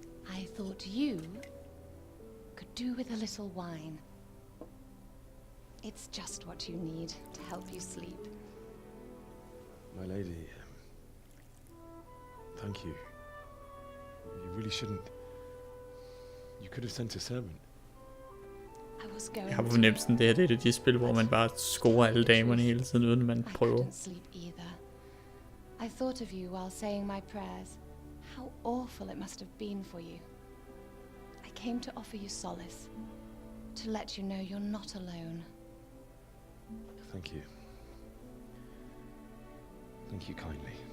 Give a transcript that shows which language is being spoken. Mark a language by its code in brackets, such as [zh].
[en] I thought you could do with a little wine. It's just what you need to help you sleep. My lady, thank you. You really shouldn't. You could have sent a servant. [da] Jeg har på fornemmelsen, det her det er de spil, hvor man bare scorer alle damerne hele tiden, uden man prøver. [en] I thought of you while saying my prayers. How awful it must have been for you. I came to offer you solace, to let you know you're not alone. Thank you. Thank you kindly.